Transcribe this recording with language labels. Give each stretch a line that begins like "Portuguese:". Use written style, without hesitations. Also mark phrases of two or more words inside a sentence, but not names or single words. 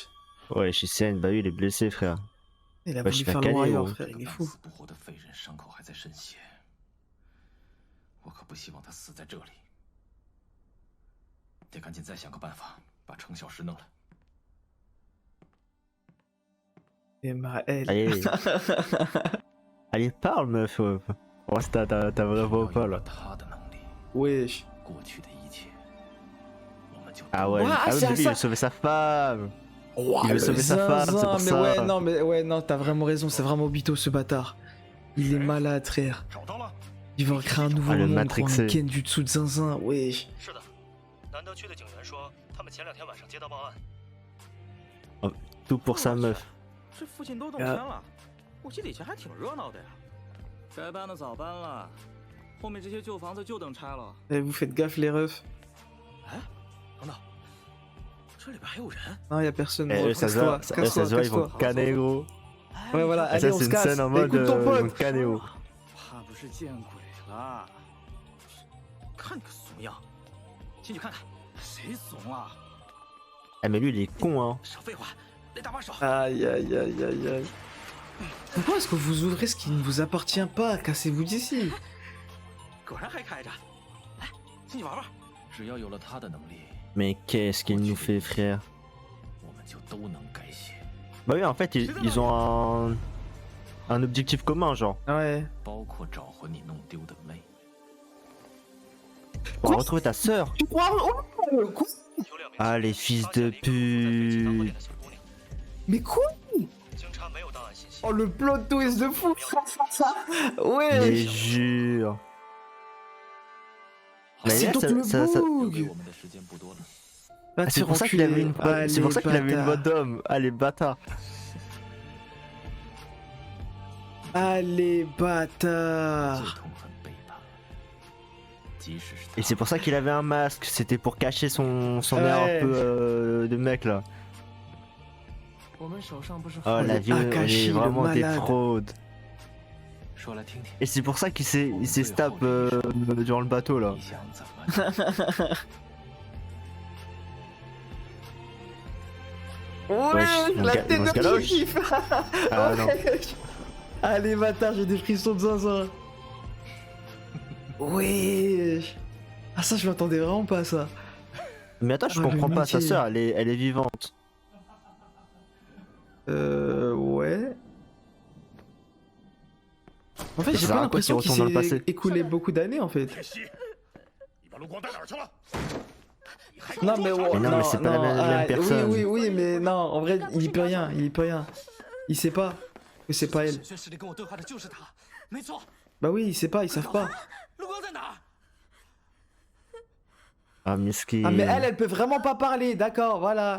French: Ouais, Shisen, bah oui, il est blessé, frère. Il a Bah, voulu je fais faire un le canet, warrior, gros. frère. Il est fou.
Chinese: 不活的废人伤口还在渗血，我可不希望他死在这里。得赶紧再想个办法把程小石弄来。
French: Et elle. Allez. Allez, parle, meuf. Oh, c'est ta vraie voix ou
Chinese: 要
French: pas,
Chinese: 有
French: là?
Chinese: 了他的能力，
French: Wesh.
Chinese: 过去的一切，我们就
French: Ah ouais, Ouais, ah oui, c'est mais lui, il ça. veut sauver sa femme. Ouah, Il veut le sauver sa femme, c'est zinzin, pour mais ça. ouais, non, t'as vraiment raison, c'est vraiment Obito ce bâtard. Il est malade, frère.
Chinese: 找到了，
French: Il va créer un nouveau Ah, le monde, Matrixé. prendre Ken du dessous de zinzin, wesh.
Chinese: 是的，南德区的警员说，他们前2天晚上接到报案，
French: Tout pour sa meuf.
Chinese: 这附近都动迁了，我记得以前还挺热闹的呀。该搬的早搬了，后面这些旧房子就等拆了。
French: Eh, vous faites gaffe, les refs.
Chinese: 哎，等等，这里边还有人。
French: Non, y a personne. Eh, Gros, eux, ça se casse-toi, voit, eux, ça se voit, ils vont casse-toi. canner, gros. Ouais, voilà, Ah, allez, ça, on c'est se une casse. scène en mode Écoute ton ils vont pote. canner, gros.
Chinese: 怕不是见鬼了？看你个怂样，进去看看。谁怂啊？
French: Ah, mais lui, il est con, hein.
Chinese: 少废话，来搭把手。
French: Aïe, aïe, aïe, aïe, aïe. Pourquoi est-ce que vous ouvrez ce qui ne vous appartient pas? Cassez-vous d'ici.
Chinese: 果然还开着。来，进去玩玩。只要有了他的能力，
French: Mais qu'est-ce qu'il nous fait, frère?
Chinese: 我们就都能改写，
French: Bah oui, en fait, ils ont un objectif commun, genre. Ouais.
Chinese: 包括找回你弄丢的妹。
French: On va retrouver ta sœur. Tu crois? Oh, quoi?
Chinese: 有2名
French: Ah, les fils de pute. Mais quoi?
Chinese: 警察没有档案信息。
French: Oh, le
English: plot twist
French: de fou. Mais Ouais. jure. Mais C'est là, donc ça- le ça- ça-
Chinese: 留给
French: bug.
Chinese: 我们的时间不多了，
French: Va Ah, te c'est faire pour ça qu'il avait enculer. une voix. C'est pour ça qu'il avait une voix Allez, bâtard. d'homme. Allez, bâtard. Allez,
Chinese: 最
French: bâtard.
Chinese: 痛恨背叛，即使是
French: Et c'est
Chinese: 他
French: pour ça qu'il avait un masque. C'était pour cacher son air Ouais. un peu de mec là.
Chinese: 我们手上不是
French: Oh, la vie, on Akashi, est le vraiment des malade. fraudes.
Chinese: 说来听听，
French: Et c'est pour ça qu'il s'est stab durant le bateau là.
Chinese: 你想怎么？
French: Ouais, ils la vont tête se de galoche. kiff. Ah non. Allez, bâtard, j'ai des frissons de zinzin. Wesh. Ah, ça, je m'attendais vraiment pas à ça. Mais attends, je Ah, le comprends pas. Sa métier. sœur, elle est vivante. Ouais. En fait, Ça j'ai sert pas à quoi qu'il l'impression qu'il retourne dans le s'est passé écoulé beaucoup d'années en fait.
Chinese: 铁西，你把陆光带哪儿去了？你还
French: Non mais, Mais non, mais c'est pas la même personne. Oui, mais non, en vrai, il y peut rien, il y peut rien. Il sait pas que c'est pas elle.
Chinese: 审讯室里跟我对话的就是他，没错。
French: Bah oui, il sait pas, ils savent pas.
Chinese: 陆光在哪儿？
French: Ah, miskin. Ah mais elle peut vraiment pas parler, d'accord, voilà.